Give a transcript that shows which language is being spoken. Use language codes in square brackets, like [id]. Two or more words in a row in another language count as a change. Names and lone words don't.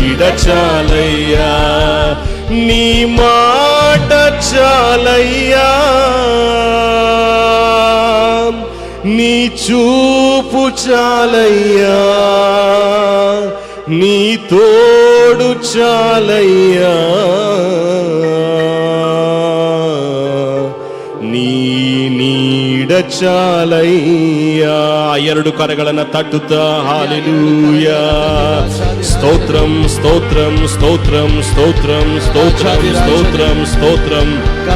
[te] చాలయ్యా, నీ మాట చాలయ్యా, నీ చూపు చాలయ్యా, నీ తోడు చాలయ్యా, నీ నీడ చాలయ్యా. [kn] ಎರಡು ಕರಗಳನ್ನ ತಟ್ಟುತ್ತಾ ಹಾಲೆಲೂಯಾ, ಸ್ತೋತ್ರಂ ಸ್ತೋತ್ರಂ ಸ್ತೋತ್ರಂ ಸ್ತೋತ್ರಂ ಸ್ತೋತ್ರಂ ಸ್ತೋತ್ರಂ ಸ್ತೋತ್ರಂ.